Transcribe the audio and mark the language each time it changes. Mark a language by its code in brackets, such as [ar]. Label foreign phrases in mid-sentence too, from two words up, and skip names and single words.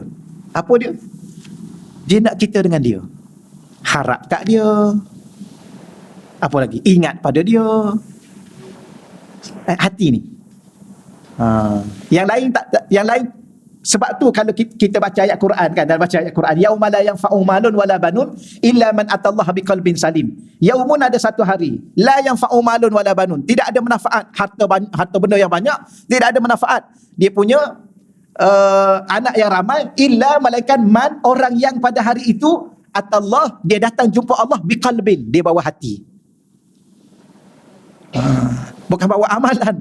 [ms] Apa dia? Dia nak kita dengan dia. Harap kat dia. Apa lagi? Ingat pada dia. Hati ni. Yang lain Sebab tu kalau kita baca ayat Quran kan, dalam baca ayat Quran, [ar] يوم لا ينفع مال ولا بنون إلا من أتى الله بقلب سليم. [ms] Yaumun, ada satu hari, [ar] لا ينفع مال ولا بنون, [ms] tidak ada manfaat harta benda yang banyak, tidak ada manfaat dia punya anak yang ramai, illa malaikat man, orang yang pada hari itu atallah, dia datang jumpa Allah biqalbin, dia bawa hati. Bukan bawa amalan.